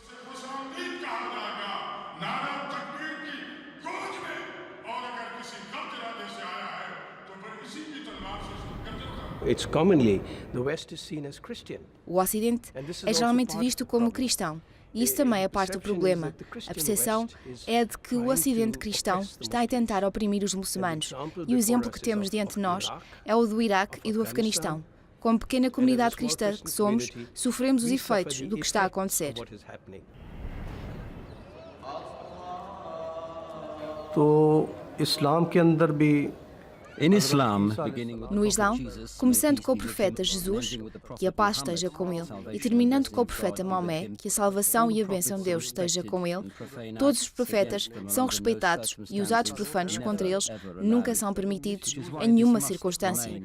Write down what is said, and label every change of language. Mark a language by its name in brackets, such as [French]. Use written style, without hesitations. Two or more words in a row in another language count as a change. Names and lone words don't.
[Portuguese] O Ocidente é geralmente visto como cristão, e isso também é parte do problema. A percepção é de que o Ocidente cristão está a tentar oprimir os muçulmanos, e o exemplo que temos diante de nós é o do Iraque e do Afeganistão. Como pequena comunidade cristã que somos, sofremos os efeitos do que está a acontecer. [Urdu] तो इस्लाम के अंदर भी [Portuguese] No Islão, começando com o profeta Jesus, que a paz esteja com ele, e terminando com o profeta Maomé, que a salvação e a bênção de Deus esteja com ele, todos os profetas são respeitados e os atos profanos contra eles nunca são permitidos em nenhuma circunstância.